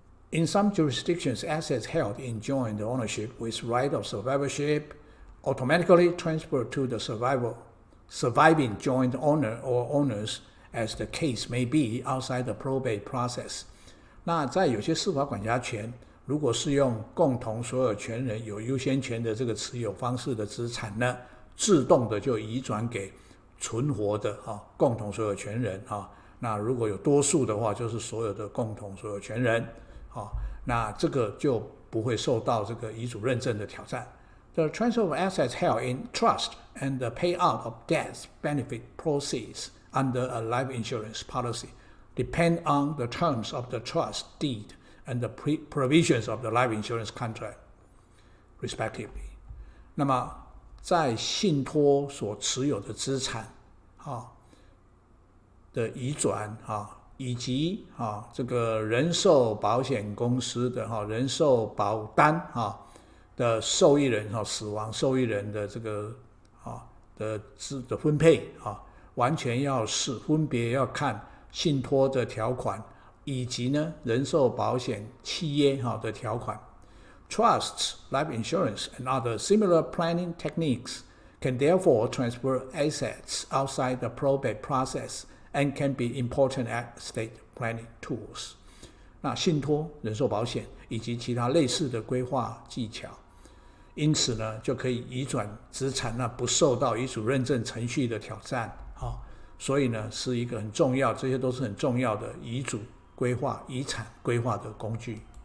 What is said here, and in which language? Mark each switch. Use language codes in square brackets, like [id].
[en] In some jurisdictions, assets held in joint ownership with right of survivorship automatically transfer to the surviving joint owner or owners, as the case may be, outside the probate process。 [zh] 那在有些司法管辖权，如果是用共同所有权人有优先权的这个持有方式的资产呢，自动的就移转给存活的共同所有权人那如果有多数的话，就是所有的共同所有权人那这个就不会受到这个遗嘱认证的挑战。 [en] The transfer of assets held in trust and the payout of death benefit proceeds under a life insurance policy depend on the terms of the trust deed and the provisions of the life insurance contract, respectively。 [zh] 那么在信托所持有的资产的移转以及这个人寿保险公司的人寿保单的受益人死亡受益人的这个的分配完全要是分别要看信托的条款以及呢人寿保险契约的条款。 [en] Trusts, life insurance, and other similar planning techniques can therefore transfer assets outside the probate process and can be important estate planning tools。 [zh] 那信托、人寿保险以及其他类似的规划技巧，因此呢就可以移转资产，不受到遗嘱认证程序的挑战所以呢是一个很重要，这些都是很重要的遗嘱规划、遗产规划的工具。